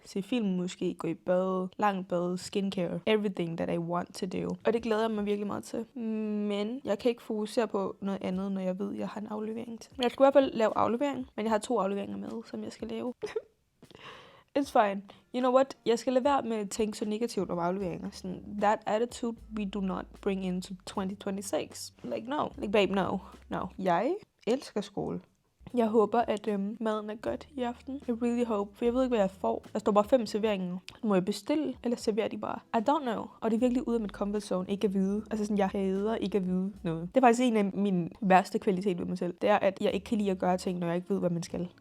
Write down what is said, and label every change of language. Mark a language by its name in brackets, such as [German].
[Danish] Se film måske, gå i bad, lang bad, skincare, [English] everything that I want to do. [Danish] Og det glæder jeg mig virkelig meget til. Men jeg kan ikke fokusere på noget andet, når jeg ved, at jeg har en aflevering til. Men jeg skal i hvert fald lave aflevering, men jeg har 2 afleveringer med, som jeg skal lave. [English] It's fine. You know what? [Danish] Jeg skal lade være med at tænke så negativt om afleveringer. [English] Sådan, that attitude we do not bring into 2026. Like, no. Like, babe, no. No. [Danish] Jeg elsker skole. Jeg håber, at maden er godt i aften. [English] I really hope. [Danish] For jeg ved ikke, hvad jeg får. Der står bare 5 serveringer. Må jeg bestille, eller serverer de bare? [English] I don't know. [Danish] Og det er virkelig ude af mit comfort zone. Ikke at vide. Altså sådan, jeg hader ikke at vide noget. Det er faktisk en af mine værste kvaliteter ved mig selv. Det er, at jeg ikke kan lide at gøre ting, når jeg ikke ved, hvad man skal.